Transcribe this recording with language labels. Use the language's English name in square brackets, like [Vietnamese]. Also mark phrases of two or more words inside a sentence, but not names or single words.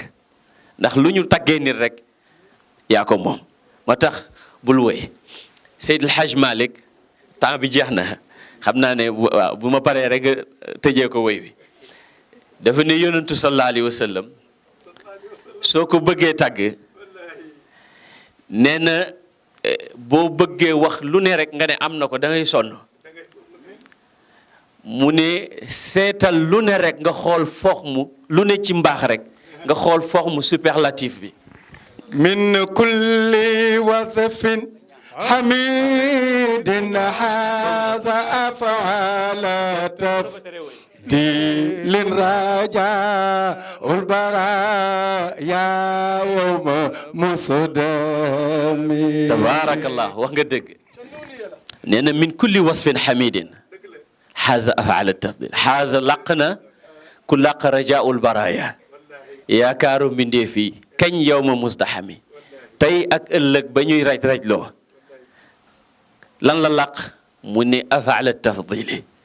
[Wolof] ndax lu ñu taggee nit rek yaa ko moom moo tax bul woy Seydil Hadj Malick temps bi jeex na xam naa ne waaw bu ma paree rek tëjee ko woy wi dafa ne yonentu [Arabic] صلى الله عليه وسلم [Wolof] soo ko bëggee tàgg nee na boo bëggee wax lu ne rek nga ne am na ko da ngay sonn mu ne seetal lu ne rek nga xool foox mu lu ne ci mbaax rek nga xool foox mu superlatif bi [Arabic] من كل وصف حميد هذا أفعل تفضيل رجاء البرايا يوم مزدحم [Wolof] tabarakallah wax nga dëgg nee na [Arabic] من كل وصف حميد هذا أفعل تفضيل [Wolof] haza laq na ku laq [Arabic] رجاء البرايا [Wolof] yaakaaru mbindee fii kañ [Arabic] يوم مزدحم [Wolof] tey ak ëllëg ba ñuy raj-rajloo lan la laq mu ne [Arabic] أفعل تفضيل